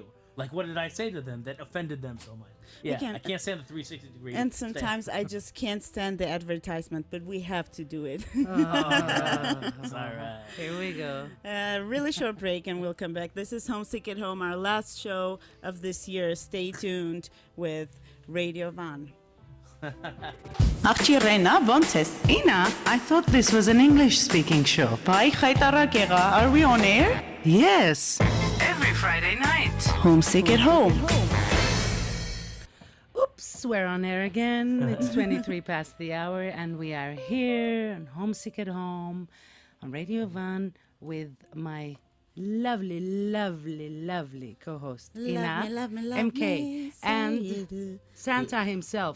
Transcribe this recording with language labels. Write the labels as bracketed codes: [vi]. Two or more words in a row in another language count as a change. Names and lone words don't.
[en] Like, what did I say to them that offended them so much? Yeah, I can't stand the 360 degree. And sometimes I just can't stand the advertisement, but we have to do it. All right. Here we go. Really short break, and we'll come back. This is Homesick at Home, our last show of this year. Stay tuned with Radio Van. [hy] Աղջիրենա, ոնց ես? [en] Ina, I thought this was an English-speaking show. [hy] Բայ խայտարակ եղա. [en] Are we on air? Yes. Every Friday night. Homesick at Home. Oops, we're on air again. It's 23 past the hour, and we are here on Homesick at Home on Radio Van with my lovely, lovely, lovely co-host, Ina, MK, and Santa himself.